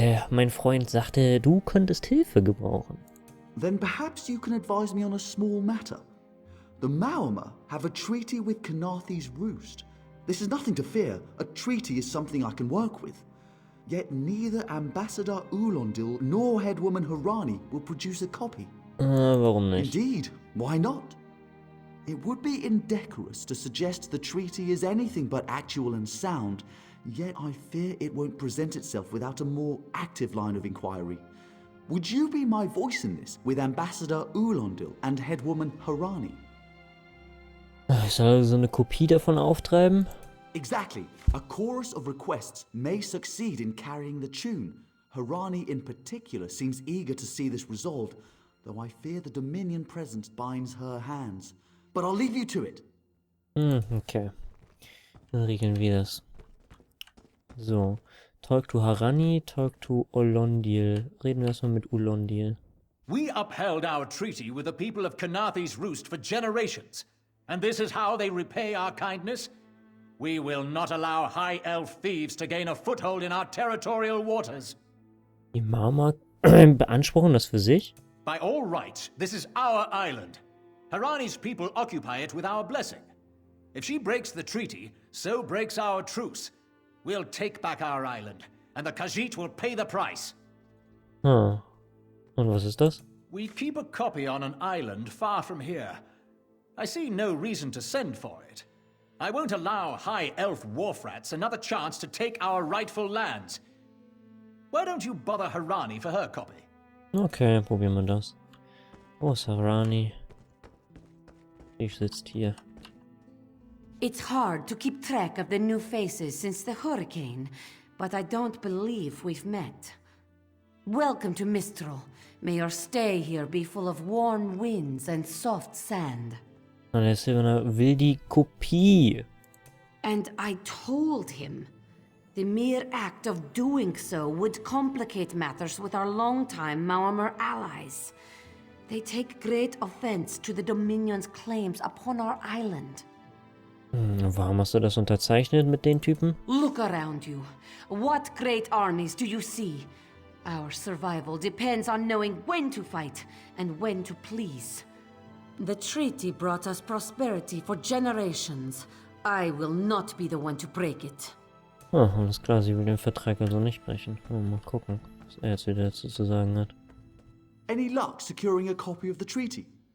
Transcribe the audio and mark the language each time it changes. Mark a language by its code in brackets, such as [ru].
[de] Mein Freund sagte, du könntest Hilfe gebrauchen. [en] Then perhaps you can advise me on a small matter. The Maumar have a treaty with Kenarthi's Roost. This is nothing to fear. A treaty is something I can work with. Yet neither Ambassador Ulondil nor Headwoman Harani will produce a copy. [de] Warum nicht? [en] Indeed, why not? It would be indecorous to suggest the treaty is anything but actual and sound, yet I fear it won't present itself without a more active line of inquiry. Would you be my voice in this, with Ambassador Ulondil and Headwoman Harani? [de] Ich soll also eine Kopie davon auftreiben? [en] Exactly. A chorus of requests may succeed in carrying the tune. Harani in particular seems eager to see this resolved, though I fear the Dominion presence binds her hands. But I'll leave you to it. [de] Okay. Dann regeln wir das. So. [en] Talk to Harani, talk to Ulondil. [de] Reden wir erstmal mit Ulondil. [en] We upheld our treaty with the people of Kenarthi's Roost for generations. And this is how they repay our kindness? We will not allow high elf thieves to gain a foothold in our territorial waters. [de] Die Maumar beanspruchen das für sich? [en] By all rights, this is our island. Harani's people occupy it with our blessing. If she breaks the treaty, so breaks our truce. We'll take back our island, and the Khajiit will pay the price. [de] Hm. Und was ist das? [en] We keep a copy on an island far from here. I see no reason to send for it. I won't allow High Elf Wharfrats another chance to take our rightful lands. Why don't you bother Harani for her copy? [de] Okay, probieren wir das. Wo ist Harani? Ich sitzt hier. [en] It's hard to keep track of the new faces since the hurricane, but I don't believe we've met. Welcome to Mistral. May your stay here be full of warm winds and soft sand. [de] Na, der Silvaner will die Kopie. [en] And I told him. The mere act of doing so would complicate matters with our longtime Maormer allies. They take great offense to the Dominion's claims upon our island. [de] Warum hast du das unterzeichnet mit den Typen? [en] Look around you. What great armies do you see? Our survival depends on knowing when to fight and when to please. The treaty brought us prosperity for generations. I will not be the one to break it. [de] Ah, alles klar, sie will den Vertrag also nicht brechen. Mal gucken, was er jetzt wieder dazu zu sagen hat. [en] Any luck securing a copy of the treaty?